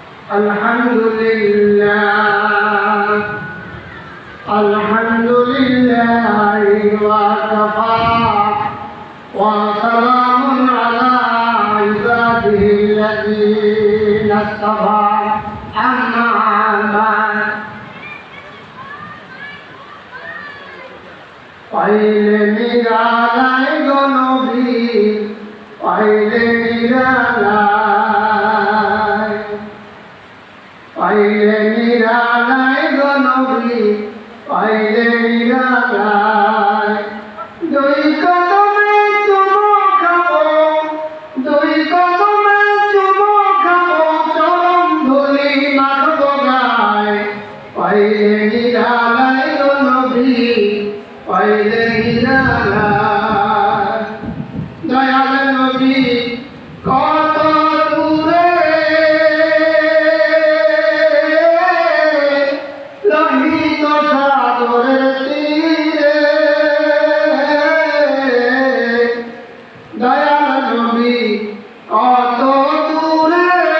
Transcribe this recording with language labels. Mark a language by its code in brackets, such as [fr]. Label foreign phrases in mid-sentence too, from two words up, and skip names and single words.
[ar] الحمد لله وكفى وسلام على عباده الذين اصطفى أما بعد. [bn] পাইলে নিরালায় গো নবী, পাইলে নিরালায়, পাইলে নিরালায় গো নবী, পাইলে নিরালায়. দুই কদমে চুমো খাবো, দুই কদমে চুমো খাবো, চরণ ধুলি মাখবো গায়ে, পাইলে নিরালায় গো নবী, পাইলে নিরালায়. দয়াল নবী কত দূরে লোহিত সাগরের তীরে, দয়াল নবী কত দূরে